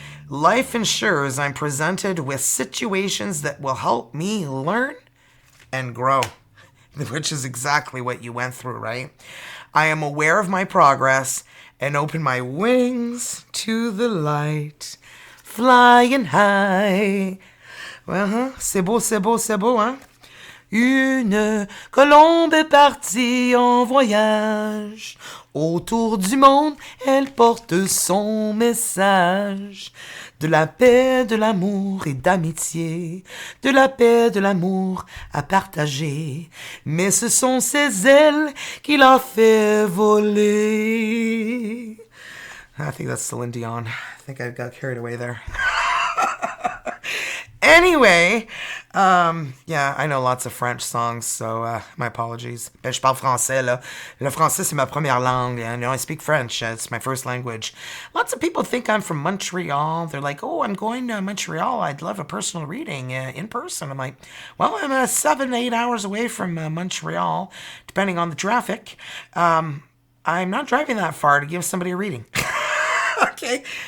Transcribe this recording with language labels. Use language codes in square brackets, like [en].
[en] Life ensures I'm presented with situations that will help me learn and grow, which is exactly what you went through, right? I am aware of my progress and open my wings to the light, flying high. [fr] Well, c'est beau, hein? Une colombe est partie en voyage. Autour du monde, elle porte son message. De la paix, de l'amour et d'amitié. De la paix, de l'amour à partager. Mais ce sont ses ailes qui l'a fait voler. [en] I think that's Celine Dion. I think I got carried away there. Anyway, yeah, I know lots of French songs, so my apologies. [fr] Ben, je parle français, là. Le français, c'est ma première langue. [en] And, I speak French. It's my first language. Lots of people think I'm from Montreal. They're like, oh, I'm going to Montreal. I'd love a personal reading in person. I'm like, well, I'm 7 to 8 hours away from Montreal, depending on the traffic. I'm not driving that far to give somebody a reading. Okay.